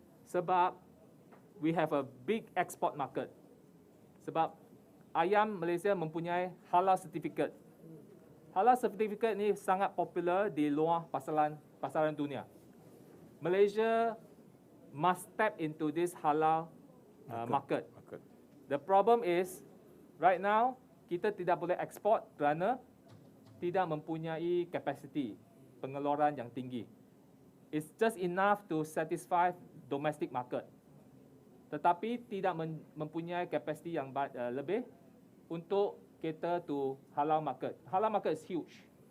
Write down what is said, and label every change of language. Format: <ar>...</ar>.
<ms>Sebab</ms> <en>we have a big export market.</en> <ms>Sebab ayam Malaysia mempunyai halal certificate. Halal certificate ni sangat popular di luar pasaran dunia.</ms> <en>Malaysia must tap into this halal market. The problem is, right now,</en> <ms>kita tidak boleh ekspor kerana tidak mempunyai capacity pengeluaran yang tinggi.</ms> <en>It's just enough to satisfy domestic market.</en> <ms>Tetapi tidak mempunyai capacity yang lebih</ms> <en>untuk cater to halal market. Halal market is huge.</en>